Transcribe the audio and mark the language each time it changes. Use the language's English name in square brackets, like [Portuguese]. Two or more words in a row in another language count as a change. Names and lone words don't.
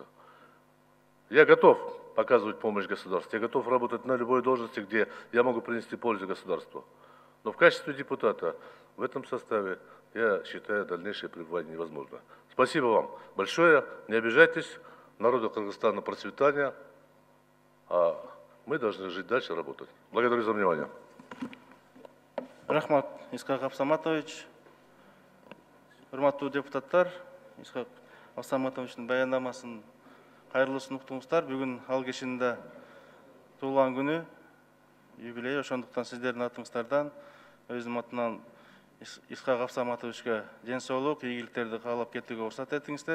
[Russian] Я готов оказывать помощь государству, я готов работать на любой должности, где я могу принести пользу государству. Но в качестве депутата в этом составе я считаю дальнейшее пребывание невозможно. Спасибо вам большое, не обижайтесь, народу Кыргызстана процветания, а мы должны жить дальше, работать. Благодарю за внимание. [Kyrgyz] Рахмат, Исхак Абсаматович. Урматтуу депутаттар, Исхак Абсаматовичтин баяндамасын кайрылысын уктуңуздар. Бүгүн ал кишинин туулган күнү, юбилей, ошондуктан сиздердин атыңыздардан өзүм атынан Исхак Абсаматовичке ден соолук, ийгиликтерди каалап кетүүгө уруксат этиңиздер.